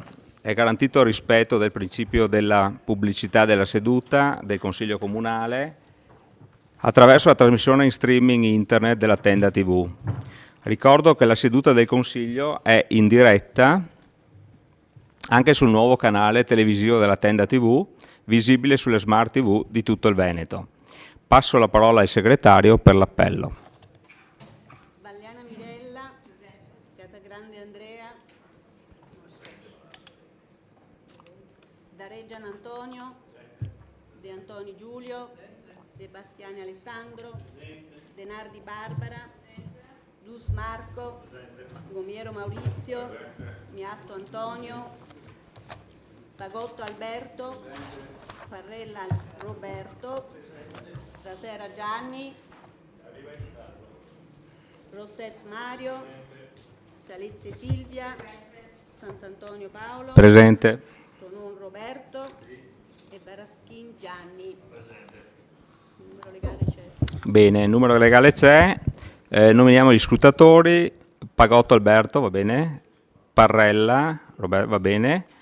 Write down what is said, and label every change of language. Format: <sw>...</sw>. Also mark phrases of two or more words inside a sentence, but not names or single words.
<it>È garantito il rispetto del principio della pubblicità della seduta del Consiglio Comunale attraverso la trasmissione in streaming internet della Tenda TV. Ricordo che la seduta del Consiglio è in diretta anche sul nuovo canale televisivo della Tenda TV, visibile sulle smart TV di tutto il Veneto. Passo la parola al segretario per l'appello. Valliana Mirella, Casagrande Andrea, Dareggian Antonio, De Antoni Giulio, De Bastiani Alessandro, De Nardi Barbara, Dus Marco, Gomiero Maurizio, Miatto Antonio, Pagotto Alberto, Parrella Roberto, Trasera Gianni, Rosset Mario, Salizzi Silvia, Sant'Antonio Paolo, Presente. Tonon Roberto e Baraschin Gianni. Il numero legale c'è. Bene, il numero legale c'è. Nominiamo gli scrutatori. Pagotto Alberto, va bene. Parrella, Roberto, va bene.</it>